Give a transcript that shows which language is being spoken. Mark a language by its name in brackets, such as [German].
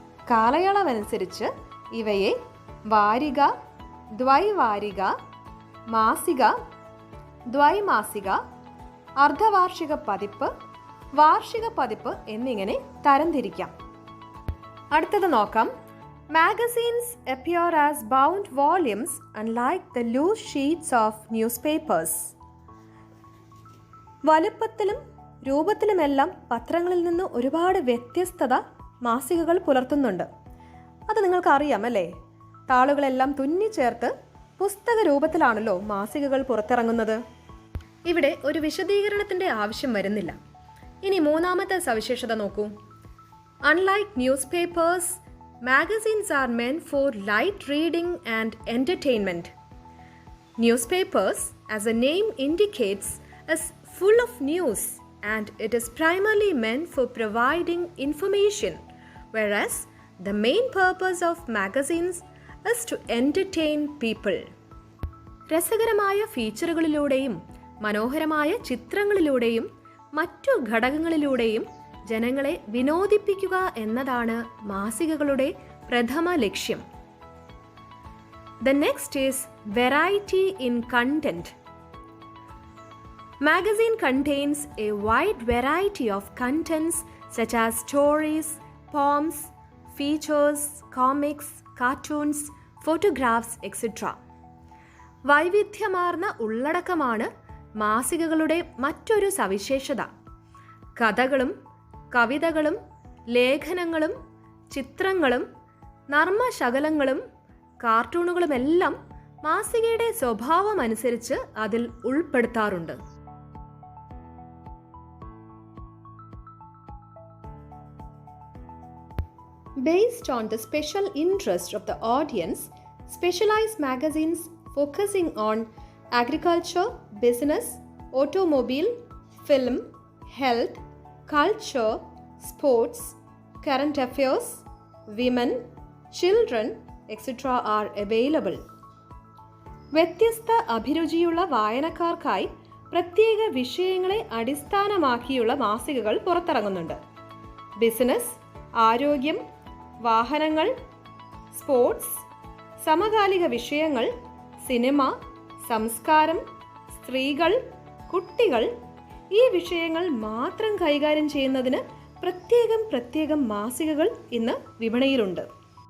[Malayalam] കാലയളവനുസരിച്ച് ഇവയെ വാരിക, ദ്വൈവാരിക, മാസിക, ദ്വൈമാസിക, അർദ്ധവാർഷിക പതിപ്പ്, വാർഷിക പതിപ്പ് എന്നിങ്ങനെ തരംതിരിക്കാം. അടുത്തത് നോക്കാം. [English] Magazines appear as bound volumes unlike the loose sheets of newspapers. [Malayalam] വലുപ്പത്തിലും രൂപത്തിലുമെല്ലാം പത്രങ്ങളിൽ നിന്ന് ഒരുപാട് വ്യത്യസ്തത മാസികകൾ പുലർത്തുന്നുണ്ട്. അത് നിങ്ങൾക്കറിയാം അല്ലേ? താളുകളെല്ലാം തുന്നിച്ചേർത്ത് പുസ്തക രൂപത്തിലാണല്ലോ മാസികകൾ പുറത്തിറങ്ങുന്നത്. ഇവിടെ ഒരു വിശദീകരണത്തിൻ്റെ ആവശ്യം വരുന്നില്ല. ഇനി മൂന്നാമത്തെ സവിശേഷത നോക്കൂ. [English] Unlike newspapers, magazines are meant for light reading and entertainment. Newspapers, as the name indicates, is full of news and it is primarily meant for providing information, whereas the main purpose of magazines is to entertain people. [Malayalam] രസകരമായ ഫീച്ചറുകളിലൂടെയും മനോഹരമായ ചിത്രങ്ങളിലൂടെയും മറ്റു ഘടകങ്ങളിലൂടെയും ജനങ്ങളെ വിനോദിപ്പിക്കുക എന്നതാണ് മാസികകളുടെ പ്രഥമ ലക്ഷ്യം. [English] The next is variety in content. Magazine contains a wide variety of contents such as stories, poems, features, comics, cartoons, photographs, etc. [Malayalam] വൈവിധ്യമാർന്ന ഉള്ളടക്കമാണ് മാസികകളുടെ മറ്റൊരു സവിശേഷത. കഥകളും കവിതകളും ലേഖനങ്ങളും ചിത്രങ്ങളും നർമ്മശകലങ്ങളും കാർട്ടൂണുകളുമെല്ലാം മാസികയുടെ സ്വഭാവമനുസരിച്ച് അതിൽ ഉൾപ്പെടുത്താറുണ്ട്. [English] Based on the special interest of the audience, specialized magazines focusing on agriculture, business, automobile, film, health, culture, sports, current affairs, women, children, etc. are available. [Malayalam] വ്യത്യസ്ത അഭിരുചിയുള്ള വായനക്കാർക്കായി പ്രത്യേക വിഷയങ്ങളെ അടിസ്ഥാനമാക്കിയുള്ള മാസികകൾ പുറത്തിറങ്ങുന്നുണ്ട്. ബിസിനസ്, ആരോഗ്യം, വാഹനങ്ങൾ, സ്പോർട്സ്, സമകാലിക വിഷയങ്ങൾ, സിനിമ, സംസ്കാരം, സ്ത്രീകൾ, കുട്ടികൾ ഈ വിഷയങ്ങൾ മാത്രം കൈകാര്യം ചെയ്യുന്നതിന് പ്രത്യേകം മാസികകൾ ഇന്ന് വിപണിയിലുണ്ട്.